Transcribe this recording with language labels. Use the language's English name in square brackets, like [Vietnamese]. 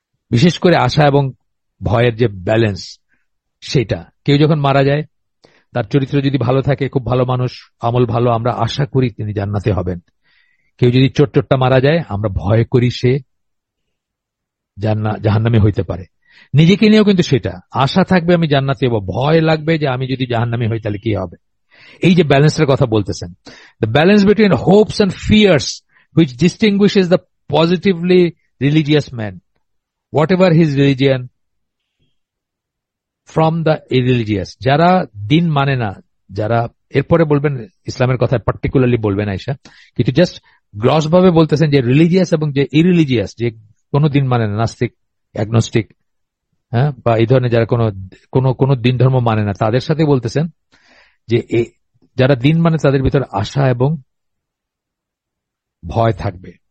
[Bangla] বিশেষ করে আশা এবং ভয়ের যে ব্যালেন্স, সেটা কেউ যখন মারা যায়, তার চরিত্র যদি ভালো থাকে, খুব ভালো মানুষ, আমল ভালো, আমরা আশা করি তিনি জান্নাতে হবেন। কেউ যদি চোটটা মারা যায়, আমরা ভয় করি সে জাহান্নামে হইতে পারে। নিজেকে নিয়েও কিন্তু সেটা, আশা থাকবে আমি জান্নাতে হবো, ভয় লাগবে যে আমি যদি জাহান্নামে হই তাহলে কি হবে। এই যে ব্যালেন্সের কথা বলতেছেন, [English] The balance between hopes and fears which distinguishes the positively religious man, whatever his religion, from the irreligious. [Bangla] যারা দিন মানে না, যারা, এরপরে বলবেন ইসলামের কথা পার্টিকুলারলি বলবেন আয়েশা, কিন্তু জাস্ট গ্রস ভাবে বলতেছেন যে রিলিজিয়াস এবং যে ইরিলিজিয়াস, যে কোনো দিন মানে না, নাস্তিক, অ্যাগনস্টিক, হ্যাঁ, বা এই ধরনের যারা কোনো দিন ধর্ম মানে না, তাদের সাথে বলতেছেন যে যারা দিন মানে তাদের ভিতরে আশা এবং ভয় থাকবে।